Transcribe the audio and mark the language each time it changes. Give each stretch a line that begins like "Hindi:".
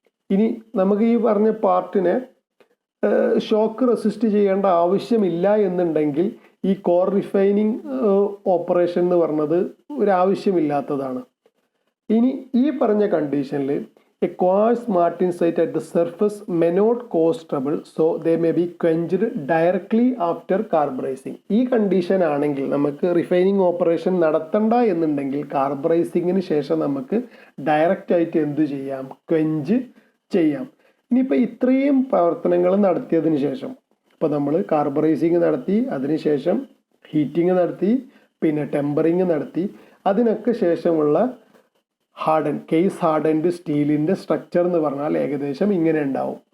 Malayalam: ഇനി നമുക്ക് ഈ പറഞ്ഞ പാർട്ടിനെ ഷോക്ക് റെസിസ്റ്റ് ചെയ്യേണ്ട ആവശ്യമില്ല എന്നുണ്ടെങ്കിൽ ഈ കോർ റിഫൈനിങ് ഓപ്പറേഷൻ എന്ന് പറഞ്ഞത് ഒരു ആവശ്യമില്ലാത്തതാണ്. ഇനി ഈ പറഞ്ഞ കണ്ടീഷനിൽ
English: A coarse martensite at the surface may not cause trouble, so they may be quenched directly after carburizing.
Malayalam: ഈ കണ്ടീഷൻ ആണെങ്കിൽ നമുക്ക് റിഫൈനിങ് ഓപ്പറേഷൻ നടത്തണ്ട എന്നുണ്ടെങ്കിൽ കാർബറൈസിങ്ങിന് ശേഷം നമുക്ക് ഡയറക്റ്റ് ആയിട്ട് എന്ത് ചെയ്യാം, ക്വെഞ്ച് ചെയ്യാം. ഇനിയിപ്പോൾ ഇത്രയും പ്രവർത്തനങ്ങൾ നടത്തിയതിന് ശേഷം, ഇപ്പോൾ നമ്മൾ കാർബറൈസിങ് നടത്തി, അതിനുശേഷം ഹീറ്റിംഗ് നടത്തി, പിന്നെ ടെമ്പറിങ് നടത്തി, അതിനൊക്കെ ശേഷമുള്ള കേസ് ഹാർഡൻഡ് സ്റ്റീലിൻ്റെ സ്ട്രക്ചർ എന്ന് പറഞ്ഞാൽ ഏകദേശം ഇങ്ങനെ ഉണ്ടാവും.